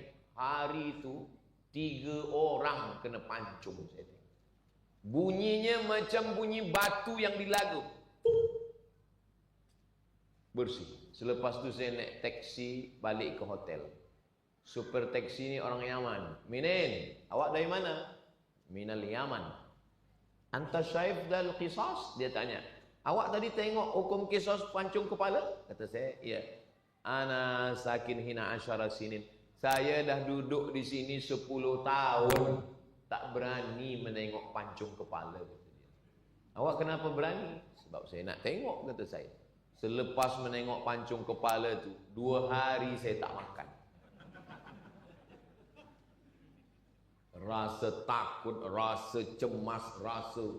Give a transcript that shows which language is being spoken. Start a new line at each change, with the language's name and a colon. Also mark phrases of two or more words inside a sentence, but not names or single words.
Malay: Hari itu 3 orang kena pancung. Bunyinya macam bunyi batu yang dilagu. Bersih. Selepas itu saya naik taksi balik ke hotel. Super taksi ni orang Yaman. Minin, awak dari mana?
Arabic: من اليمن. أنت شايف القصاص?
Malay: Dia tanya. Awak tadi tengok hukum qisas pancung kepala? Kata saya, iya.
Arabic: أنا ساكن هنا عشر سنين.
Malay: Saya dah duduk di sini 10 tahun. Tak berani menengok pancung kepala. Awak kenapa berani? Sebab saya nak tengok, kata saya. Selepas menengok pancung kepala tu, 2 hari saya tak makan. Rasa takut, rasa cemas, rasa.